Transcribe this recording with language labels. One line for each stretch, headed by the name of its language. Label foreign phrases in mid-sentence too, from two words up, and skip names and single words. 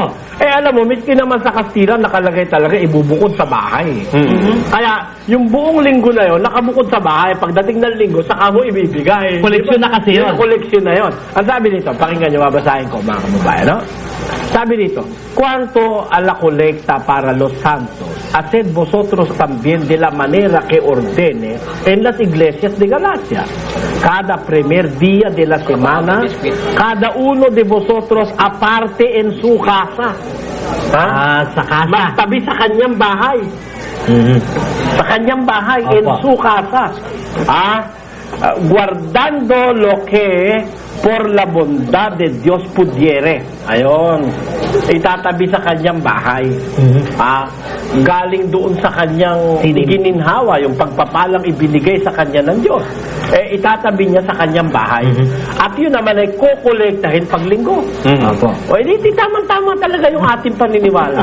Filipino: Alam mo, miski naman sa Kastila, nakalagay talaga ibubukod sa bahay. Kaya, yung buong linggo na yon nakabukod sa bahay. Pagdating ng linggo, saka mo ibibigay. Koleksyon na kasi yun. Koleksyon na yon. Ang sabi nito, pakinggan nyo, babasahin ko mga kababayan, no? Sabi dito,
Spanish: cuarto a la colecta para los santos, haced vosotros también de la manera que ordene en las iglesias de Galacia. Cada primer día de la semana, cada uno de vosotros aparte en su casa. Sa casa.
Filipino: Magtabi sa kanyang bahay. Sa kanyang bahay,
Spanish: en su casa. Guardando lo que por la bondad de Dios pudiere.
Filipino: Ayon. Itatabi sa kanyang bahay. Galing doon sa kanyang gininhawa, yung pagpapalang ibinigay sa kanya ng Diyos. Itatabi niya sa kanyang bahay. At yun naman ay kukolektahin paglinggo. Hindi tamang-tama talaga yung ating paniniwala.